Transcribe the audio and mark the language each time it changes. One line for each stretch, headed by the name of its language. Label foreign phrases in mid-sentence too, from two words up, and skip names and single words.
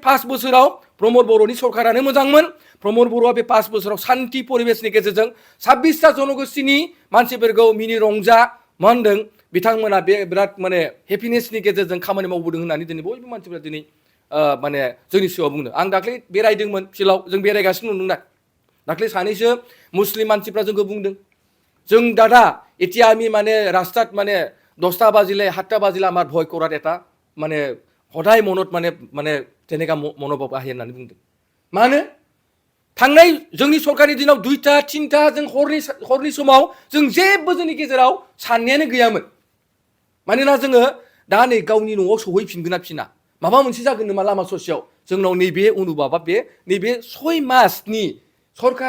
Bodo: 5 बोसोराव प्रमद बर'नि सरकारानो मोजांमोन प्रमद बर'आ बे 5 बोसोराव शान्ति परिबेशनि गेजेरजों 26टा जनगोष्ठीनि मानसिफोरखौ मिनि रंजा मा होनदों बिथांमोना बे बिराद माने हेपिनेसनि गेजेरजों खामानि मावबोदों होननानै दिनै बयबो मानसिफ्रा दिनै माने जोंनि सिगाङाव बुंदों आं दाख्लै बेरायदोंमोन फिल्डआव जों बेरायगासिनो दंना दाख्लै सानैसो मुस्लिम मानसिफ्रा जोंखौ बुंदों जों दादा
Assamese: এতিয়া আমি মানে রাস্তাত মানে 10টা বাজিলে 7টা বাজিলে আমার ভয় করার এটা মানে সদায় মনত মানে মানে তেনেকা মনোভাব আহে
Bodo: होननानै बुंदों मानो थांनाय जोंनि सरकारनि दिनाव 2टा 3टा जों हरनि समाव जों जेबो जोंनि गेजेराव साननायानो गैयामोन मानोना जोङो दा नै गावनि न'आव सौहैफिनगोन ना फिना माबा मोनसे जागोन नामा लामा ससेयाव जोंनाव नैबे अनुभाबा बे नैबे 6 मासनि सरकार